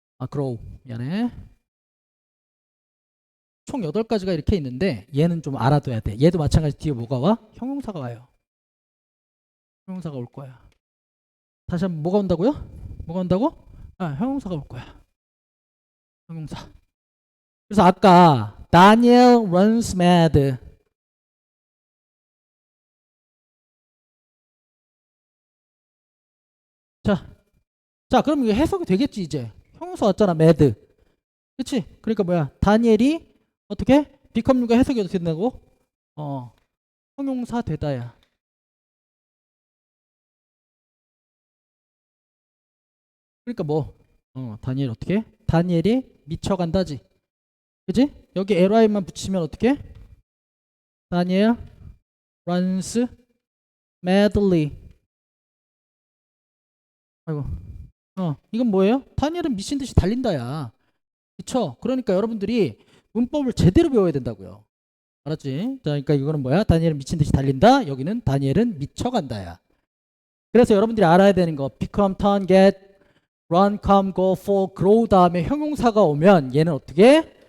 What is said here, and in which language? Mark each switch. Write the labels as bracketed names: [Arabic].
[Korean] grow. 미안해. 총 8가지가 이렇게 있는데 얘는 좀 알아둬야 돼. 얘도 마찬가지 뒤에 뭐가 와? 형용사가 와요. 형용사가 올 거야. 다시 한번 뭐가 온다고요? 뭐가 온다고? 형용사가 올 거야. 형용사. 그래서 아까 [English] Daniel runs mad. [Korean] 자, 그럼 이게 해석이 되겠지 이제. 형용사 왔잖아, mad. 그치? 그러니까 뭐야? 다니엘이 어떻게? become you가 해석이 어떻게 된다고? 형용사 되다야. 그러니까 뭐? 다니엘 어떻게? 다니엘이 미쳐간다지. 그치? 여기 ly만 붙이면 어떻게? [English] 다니엘 runs madly. [Korean] 아이고. 이건 뭐예요? 다니엘은 미친 듯이 달린다야. 그쵸? 그러니까 여러분들이 문법을 제대로 배워야 된다고요. 알았지? 자, 그러니까 이거는 뭐야? 다니엘은 미친 듯이 달린다. 여기는 다니엘은 미쳐간다야. 그래서 여러분들이 알아야 되는 거 [English] become, turn, get, run, come, go, fall, grow [Korean] 다음에 형용사가 오면 얘는 어떻게?